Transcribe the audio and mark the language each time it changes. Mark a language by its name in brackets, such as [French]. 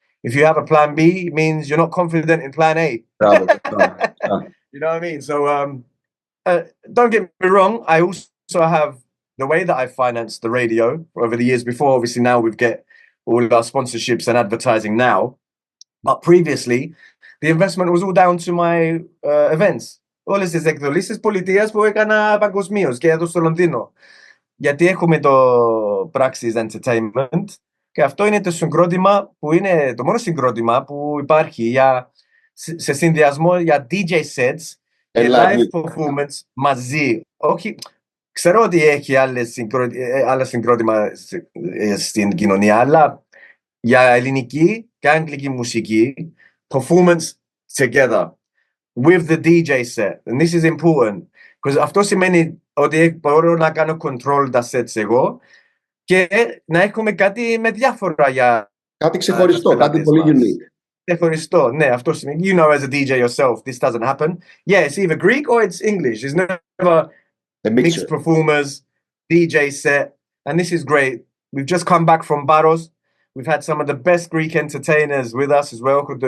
[English] If you have a plan B, it means you're not confident in plan A. You know what I mean? So don't get me wrong. I also have the way that I financed the radio over the years before. Obviously, now we get all our sponsorships and advertising now. But previously, the investment was all down to my events. [Greek] Όλες τις εκδηλώσεις πολιτείας που έκανα παγκοσμίως και εδώ στο Λονδίνο. Γιατί έχουμε το Praxis Entertainment και αυτό είναι το συγκρότημα που είναι το μόνο συγκρότημα που υπάρχει σε συνδυασμό για DJ sets και live performance μαζί. Όχι, ξέρω ότι έχει άλλα συγκρότημα στην κοινωνία, αλλά για ελληνική και αγγλική μουσική, [English] performance together with the DJ set. And this is important. [Greek] Because αυτό σημαίνει ότι μπορώ να κάνω control τα sets εγώ και να έχουμε κάτι με διάφορα για κάτι ξεχωριστό, κάτι πολύ unique. Ξεχωριστό, ναι, αυτό σημαίνει. [English] You know, as a DJ yourself, this doesn't happen. Yeah, it's either Greek or it's English. It's never mixed performers, DJ set, and this is great. We've just come back from Baros. We've had some of the best Greek entertainers with us as well.